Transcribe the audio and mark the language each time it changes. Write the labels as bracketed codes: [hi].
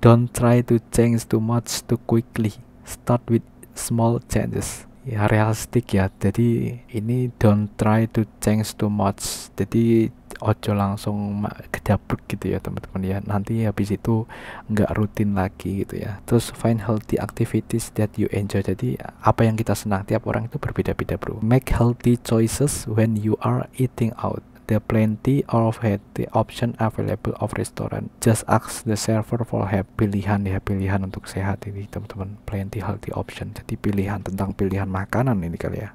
[en] Don't try to change too much too quickly. Start with small changes. [id] Ya realistik ya. Jadi ini [en] don't try to change too much. [id] Jadi ojo langsung kedabruk gitu ya teman-teman ya. Nanti habis itu nggak rutin lagi gitu ya. [en] Terus find healthy activities that you enjoy. [id] Jadi apa yang kita senang, tiap orang itu berbeda-beda bro. [en] Make healthy choices when you are eating out. There plenty of healthy option available of restaurant. Just ask the server for help. [id] Pilihan ya, pilihan untuk sehat ini teman-teman. [en] Plenty healthy option. [id] Jadi pilihan tentang pilihan makanan ini kali ya.